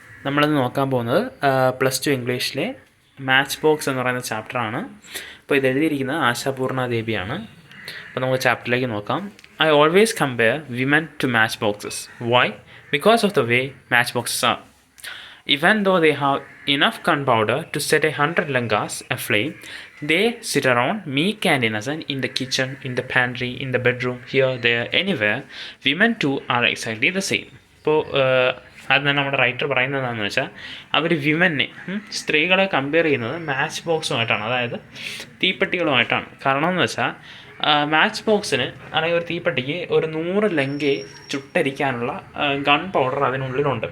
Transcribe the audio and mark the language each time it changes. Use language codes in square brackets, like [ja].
[ml] നമ്മളിന്ന് നോക്കാൻ പോകുന്നത് +2 ഇംഗ്ലീഷിലെ മാച്ച് ബോക്സ് എന്ന് പറയുന്ന ചാപ്റ്ററാണ്. അപ്പോൾ ഇത് എഴുതിയിരിക്കുന്നത് ആശാപൂർണ ദേവിയാണ്. അപ്പോൾ നമുക്ക് ചാപ്റ്ററിലേക്ക് നോക്കാം. [en] I always compare women to match boxes. Why? Because of the way match boxes are. Even though they have enough gunpowder to set 100 langas aflame, they sit around meek and innocent in the kitchen, in the pantry, in the bedroom, here, there, anywhere. Women too are exactly the same. [ml] അപ്പോൾ അത് തന്നെ നമ്മുടെ writer പറയുന്നത് എന്താണെന്ന് വെച്ചാൽ അവർ വിമനെ സ്ത്രീകളെ compare ചെയ്യുന്നത് match ബോക്സുമായിട്ടാണ്, അതായത് തീപ്പെട്ടികളുമായിട്ടാണ്. കാരണം എന്ന് വെച്ചാൽ മാച്ച് ബോക്സിന് അല്ലെങ്കിൽ ഒരു തീപ്പെട്ടിക്ക് ഒരു 100 ലങ്കയെ ചുട്ടരിക്കാനുള്ള ഗൺ പൗഡർ അതിനുള്ളിലുണ്ട്.